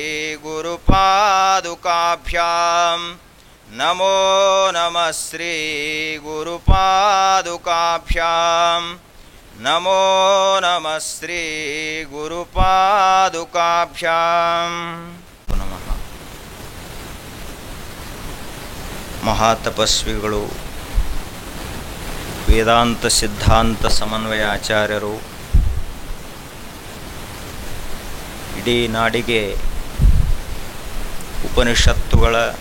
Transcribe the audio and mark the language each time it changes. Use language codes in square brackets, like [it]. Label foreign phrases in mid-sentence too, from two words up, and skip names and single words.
[sa] गुरुपादुकाभ्यां नमो नमः श्री गुरुपादुकाभ्यां नमो नमः श्री गुरुपादुकाभ्यां नमः। [kn] ಮಹಾತಪಸ್ವಿಗಳು ವೇದಾಂತ ಸಿದ್ಧಾಂತ ಸಮನ್ವಯ ಆಚಾರ್ಯರು ಇಡೀ ನಾಡಿಗೆ ಉಪನಿಷತ್ತುಗಳ